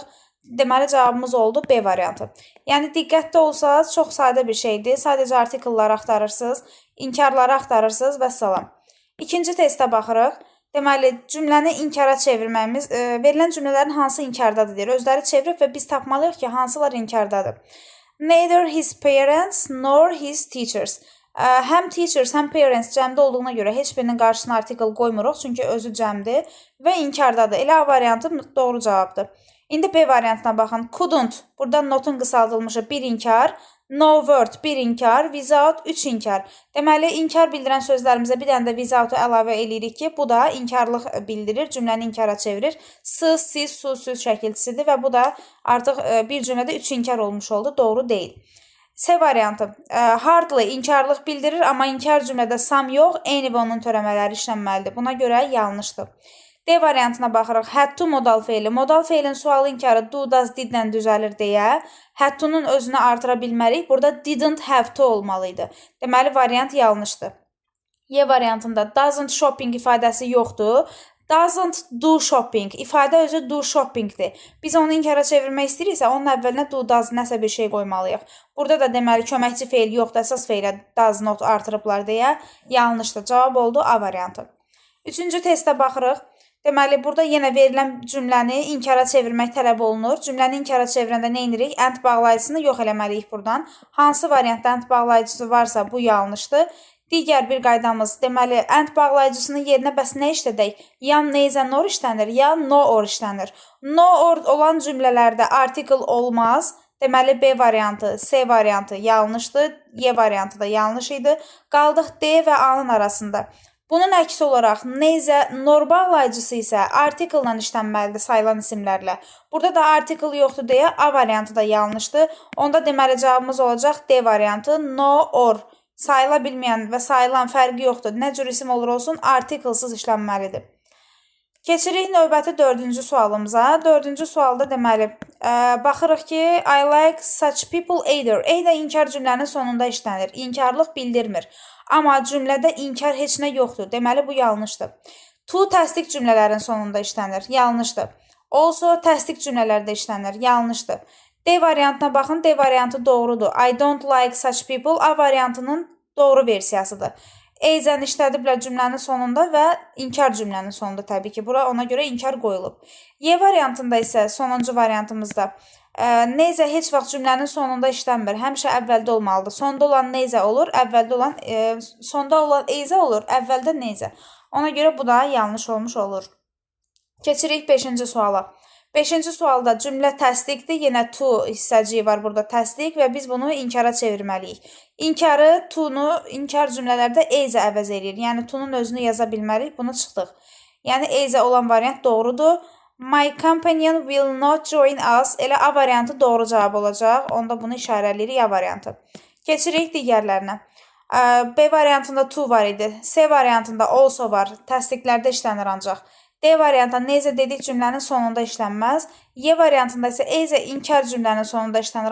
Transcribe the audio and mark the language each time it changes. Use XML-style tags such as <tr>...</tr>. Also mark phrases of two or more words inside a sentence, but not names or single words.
<az>Deməli, cavabımız oldu B variantı. Yəni, diqqətli olsanız, çox sadə bir şeydir. Sadəcə artikelları axtarırsınız, inkarları axtarırsınız və salam. İkinci testə baxırıq. Deməli, cümləni inkara çevirməyimiz, verilən cümlələrin hansı inkardadır deyir. Özləri çevirib və biz tapmalıyıq ki, hansılar inkardadır.</az> <en>Neither his parents nor his teachers.</en> <az>Həm teachers, həm parents cəmdə olduğuna görə heç birinin qarşısına article qoymuruq, çünki özü cəmdir və inkardadır. Elə A variantı doğru cavabdır. İndi B variantına baxın. Couldn't, burada notun qısaldılmışı bir inkar,</az> <en>no word</en> <az>bir inkar, without 3 inkar. Deməli, inkar bildirən sözlərimizə bir dənə də without-u əlavə edirik ki, bu da inkarlıq bildirir, cümləni inkara çevirir. S, siz, su, süz şəkilçisidir və bu da artıq bir cümlədə 3 inkar olmuş oldu, doğru deyil. C variantı. Hardly inkarlıq bildirir, amma inkar cümlədə some yox, any və onun törəmələri işlənməlidir. Buna görə yanlışdır. D variantına baxırıq.</az> <en>Had to</en> <az>modal feili. Modal feilin sualı inkarı</az> <en>do, does,</en> <az>did-lə düzəlir deyə</az> <en>had to-</en> <az>nun özünü artıra bilmərik. Burada</az> <en>didn't have to</en> <az>olmalıydı. Deməli, variant yanlışdır. Y variantında</az> <en>doesn't shopping</en> <az>ifadəsi yoxdur.</az> <en>Doesn't do shopping.</en> <az>İfadə özü do shoppingdir. Biz onu inkara çevirmək istəyiriksə, onun əvvəlinə</az> <en>do, does</en> <az>nəsə bir şey qoymalıyıq. Burada da deməli, köməkçi feil yoxdur, əsas feilə</az> <en>does not</en> <az>artırıblar deyə yanlışdır. Cavab oldu A variantı. Üçüncü testə baxırıq. Deməli, burada yenə verilən cümləni inkara çevirmək tələb olunur. Cümləni inkara çevirəndə nə edirik? And bağlayıcısını yox eləməliyik buradan. Hansı variantda and bağlayıcısı varsa bu yanlışdır. Digər bir qaydamız, deməli, and bağlayıcısının yerinə bəs nə işlədək? Ya</az> <en>neither nor</en> <az>işlənir, ya</az> <en>no or</en> <az>işlənir.</az> <en>No or</en> <az>olan cümlələrdə article olmaz. Deməli, B variantı, C variantı yanlışdır. Y variantı da yanlış idi. Qaldıq D və A-nın arasında. Bunun əksi olaraq</az> <en>neither nor</en> <az>bağlayıcısı isə article-la işlənməlidir sayılan isimlərlə. Burada da article yoxdur deyə A variantı da yanlışdır. Onda deməli cavabımız olacaq D variantı,</az> <en>no or.</en> <az>Sayıla bilməyən və sayılan fərqi yoxdur. Nə cür isim olur olsun, article-sız işlənməlidir. Keçirik növbəti dördüncü sualımıza. Dördüncü sualda deməli, baxırıq ki,</az> <en>I like such people either.</en> <az>Either inkar cümlənin sonunda işlənir. İnkarlıq bildirmir. Amma cümlədə inkar heç nə yoxdur. Deməli, bu yanlışdır. To təsdiq cümlələrin sonunda işlənir. Yanlışdır. Also təsdiq cümlələrdə işlənir. Yanlışdır. D variantına baxın. D variantı doğrudur.</az> <en>I don't like such people</en> <az>A variantının doğru versiyasıdır. Either işlədiblər cümlənin sonunda və inkar cümlənin sonunda təbii ki. Bura ona görə inkar qoyulub. Y variantında isə sonuncu variantımızda neither heç vaxt cümlənin sonunda işlənmir. Həmişə əvvəldə olmalıdır. Sonda olan neither olur, əvvəldə olan sonda olan either olur, əvvəldə neither. Ona görə bu da yanlış olmuş olur. Keçirik 5-ci suala. 5-ci sualda cümlə təsdiqdir. Yenə to hissəciyi var burada təsdiq və biz bunu inkara çevirməliyik. İnkarı, to-nu inkar cümlələrdə either əvəz edir. Yəni to-nun özünü yaza bilmərik. Bunu çıxdıq. Yəni either olan variant doğrudur.</az> <en>My companion will not join us.</en> <az>Elə A variantı doğru cavab olacaq. Onda bunu işarələyirik A variantı. Keçirik digərlərinə. B variantında to var idi. C variantında also var. Təsdiqlərdə işlənir ancaq. D variantında neither dedik cümlənin sonunda işlənməz. Y variantında isə either inkar cümlənin sonunda işlənir.</az>